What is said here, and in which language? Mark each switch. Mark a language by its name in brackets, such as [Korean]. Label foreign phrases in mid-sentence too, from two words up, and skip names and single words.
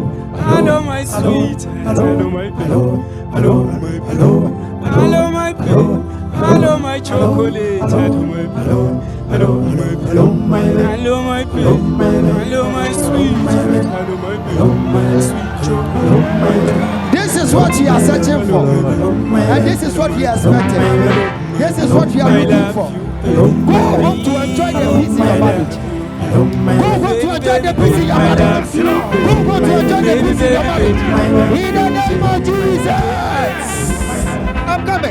[English] Hello, my sweet. Hello, my baby. Hello, my baby. Hello, my baby. Hello, my chocolate. Hello, my baby. Hello, my baby. Hello, my baby. Hello, my sweet. Hello, my baby. Sweet chocolate. This is what you are searching for. And this is what you are expecting. This is what you are looking for. Go home to enjoy the peace in your marriage. Go home to enjoy the peace in your marriage. Go home to enjoy the peace in your marriage. In the name of Jesus. I'm coming.